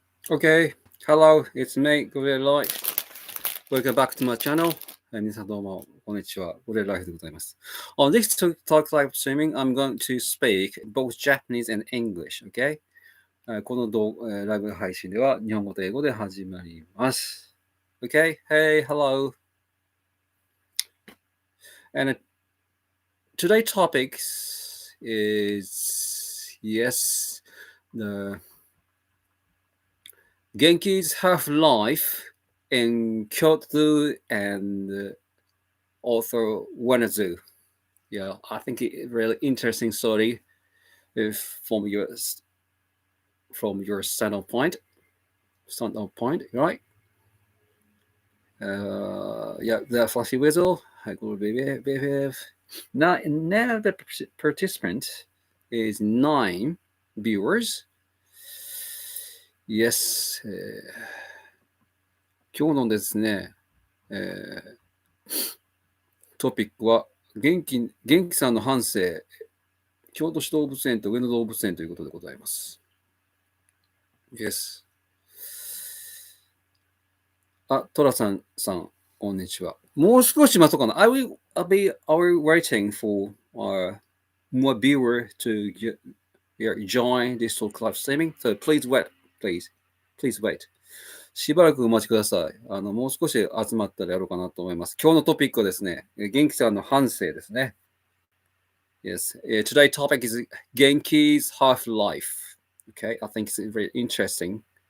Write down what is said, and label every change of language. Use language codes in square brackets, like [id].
[en] Okay, hello, it's me, Gorilla Light. Welcome back to my channel. [ja] 皆さんどうも、こんにちは。Gorilla Light でございます。 [en] On this talk live streaming, I'm going to speak both Japanese and English, okay? [ja] このライブ配信では日本語と英語で始まります。 [en] Okay, hey, hello. And today's topic is, yes, the Genki's half-life in Kyoto and also Ueno. Yeah, I think it really interesting story if from your standpoint, right? Yeah, the flashy whistle. I go baby. Now the participant is 9 viewers. Yes. [ja] 今日のですね、トピックは元気さんの半生、京都市動物園と上野動物園ということでございます。 [en] Yes. [ja] トラさん、こんにちは。もう少し待とうかな。 [en] I'll be waiting for more viewer to join this talk live streaming. So please wait, please wait. [ja] しばらくお待ちください。もう少し集まったらやろうかなと思います。今日のトピックはですね、元気さんの半生ですね。 [en] Yes. Today's topic is Genki's half-life. Okay, I think it's very interesting.